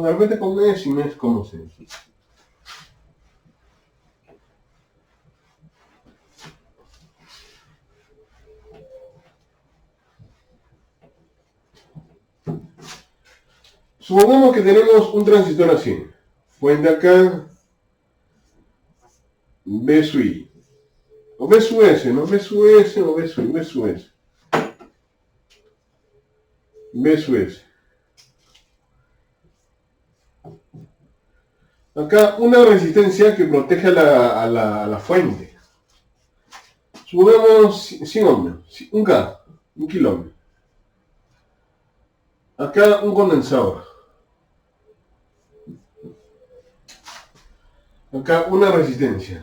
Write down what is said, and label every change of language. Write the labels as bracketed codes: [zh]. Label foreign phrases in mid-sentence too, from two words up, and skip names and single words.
[es] De repente con mes, sin mes, como se dice. Supongamos que tenemos un transistor así. Fuente acá, B sub I. O B sub S, ¿no? B sub S o B sub S. B sub S. Acá una resistencia que protege a la fuente. Supongamos 100 ohmios, un K, un kilómetro. Acá un condensador. Acá una resistencia.